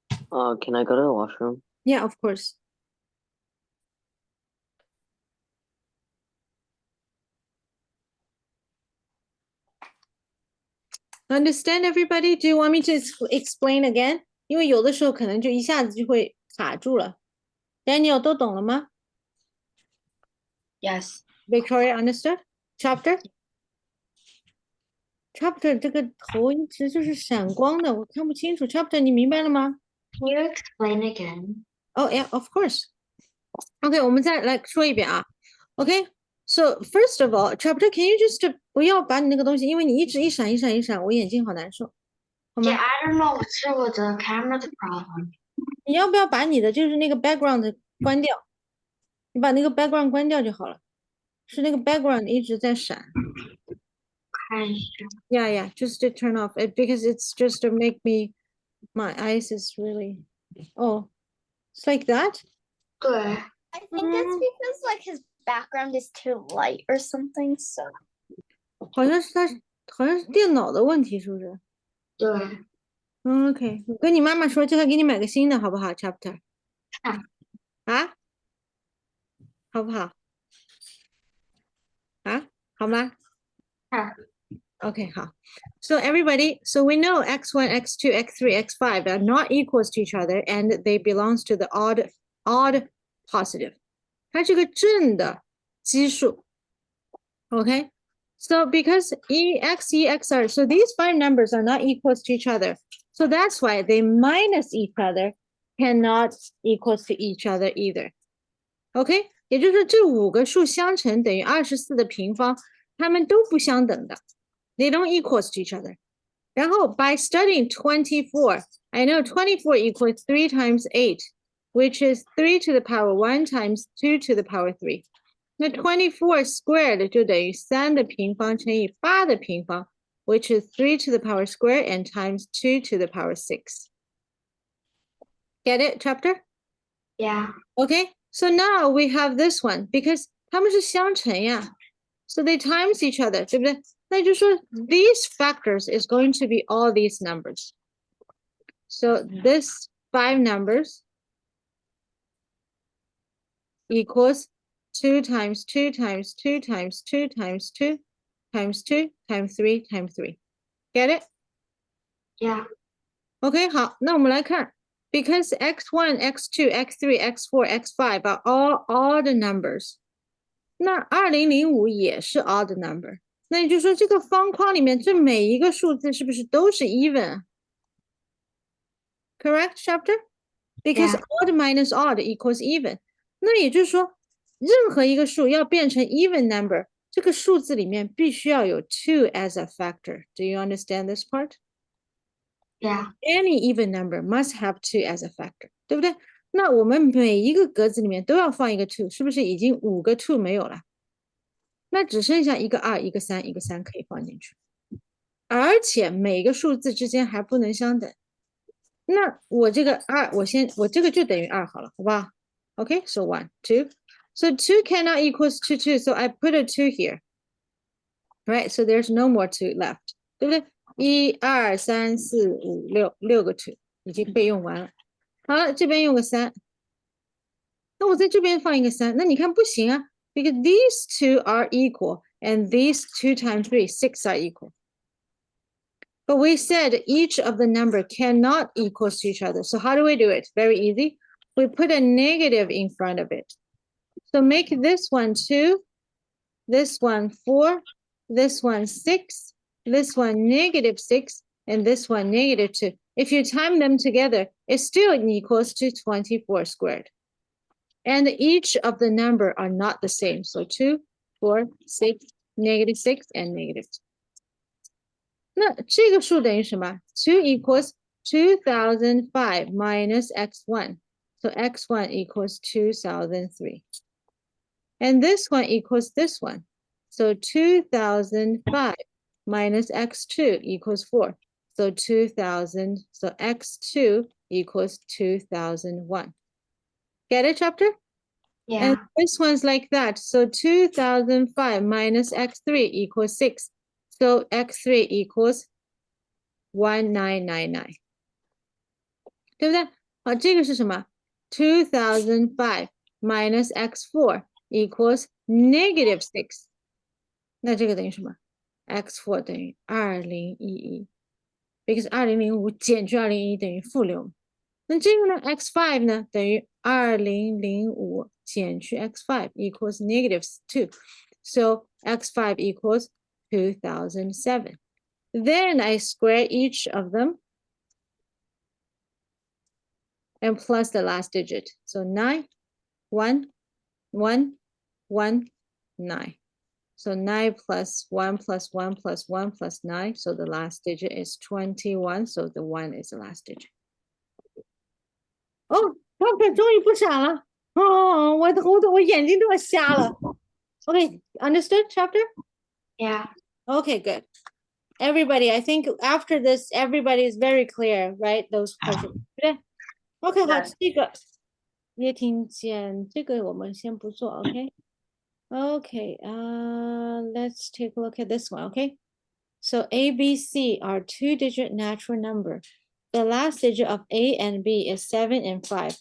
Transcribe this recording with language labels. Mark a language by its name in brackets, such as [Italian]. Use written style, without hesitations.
[English] Can I go to the washroom? Yeah, of course. Understand everybody? Do you want me to explain again? [Chinese] 因为有的时候可能就一下子就会卡住了。Daniel 都懂了吗 [English] Yes. ？Victoria understood? Chapter? [Chinese] Chapter 这个头一直就是闪光的，我看不清楚。 Chapter 你明白了吗 [English] Can you explain again? Oh yeah, of course. [Chinese] Okay, 我们再来说一遍啊。 [English] Okay, so first of all, Chapter, can you just [Chinese] 不要把你那个东西，因为你一直一闪一闪一闪，我眼睛好难受。好吗？ [English] Yeah, I don't know. [Chinese] 是我的 camera 的 problem. 你要不要把你的就是那个 background 关掉？你把那个 background 关掉就好了。是那个 background 一直在闪。看一下。 [English] Yeah, yeah, just to turn off it because it's just to make me, my eyes is really, oh, it's like that? [Chinese] 对， [English] I think it's because like his background is too light or something. So [Chinese] 好像是它，好像是电脑的问题，是不是？对， OK，我跟你妈妈说，叫她给你买个新的，好不好？Chapter 啊，啊，好不好？啊，好吗？啊， Okay, 好。 [English] So everybody, so we know x1, x2, x3, x5 are not equals to each other, and they belongs to the odd positive. [Chinese] 它是个正的奇数。 [English] Okay, so because x, xr, so these five numbers are not equals to each other. So that's why they minus each other cannot equals to each other either. [Chinese] OK， 也就是说这5个数相乘等于24的平方，它们都不相等的。 [English] They don't equals to each other. [Chinese] 然后 [English] by studying 24, I know 24 equals 3 times 8, which is 3 to the power 1 times 2 to the power 3. [Chinese] 那 [English] 24 squared [Chinese] 就等于3的平方乘以8的平方 [English] which is 3 to the power square and times 2 to the power 6. Get it, chapter? yeah, Okay, so now we have this one because [Chinese] 它们是相乘呀 [English] so they times each other, [Chinese] 对不对？那就说 [English] these factors is going to be all these numbers. So this 5 numbers equals 2 times 2 times 2 times 2 times 2 times 2 times 3 times 3. Get it? yeah, OK, [Chinese] 好，那我们来看 [English] because x1, x2, x3, x4, x5 are all odd numbers. [Chinese] 那2005也是 [English] odd number. [Chinese] 那也就是说这个方框里面这每一个数字是不是都是 even? [English] Correct, chapter? Because Yeah. odd minus odd equals even. [Chinese] 那也就是说任何一个数要变成 even number, 这个数字里面必须要有 [English] 2 as a factor. Do you understand this part? yeah, Any even number must have 2 as a factor, [Chinese] 对不对？那我们每一个格子里面都要放一个 2, 是不是已经5个 2没有了？那只剩下一个2，一个3，一个3可以放进去。而且每个数字之间还不能相等。那我这个2，我这个就等于2好了，好不好？ [English] Okay, so 1, 2. So 2 cannot equals to 2, so I put a 2 here. Right, so there's no more 2 left, [Chinese] 对不对？ 1、2、3、4、5、6，6个 2已经被用完了。好了，这边用个3，那我在这边放一个3，那你看不行啊 ， [English] because these 2 are equal [Chinese] and these 2 times 3, 6 are equal. [English] But we said each of the number cannot equals to each other. So how do we do it? Very easy. We put a negative in front of it. So make this one 2, this one 4, this one 6, this one -6, and this one -2. If you time them together, it still equals to 24 squared. And each of the number are not the same. So 2, 4, 6, -6, and -2. [Chinese] 那这个数等于什么 [English] ？2 equals 2005 minus x1. So x1 equals 2003. And this one equals this one. So 2005 minus x2 equals 4. So 2000, so x2 equals 2001. Get it, chapter? yeah, And this one's like that. So 2005 minus x3 equals 6. So x3 equals 1999. [Chinese] 对不对？好，这个是什么 [English] ？2005 minus x4 equals -6. [Chinese] 那这个等于什么 ？x4 等于2011 ， [English] because [Chinese] 2005减去2011等于-6。那这个呢 ？x5 呢等于2005减去 x5 [English] equals -2. So x5 equals 2007. Then I square each of them and plus the last digit. So 9, 1, 1, 1, 9. So 9 plus 1 plus 1 plus 1 plus 9. So the last digit is 21. So the 1 is the last digit. [Chinese] Oh, 终于不傻了。哦，我眼睛都要瞎了。 [English] Okay, understood, chapter? Yeah. Okay, good. Everybody, I think after this, everybody is very clear, right? Those questions. [Chinese] 对不对 OK, 好，这个也挺简，这个我们先不做，OK? [English] Okay, let's take a look at this one, okay? So A, B, C are two-digit natural number. The last digit of A and B is 7 and 5.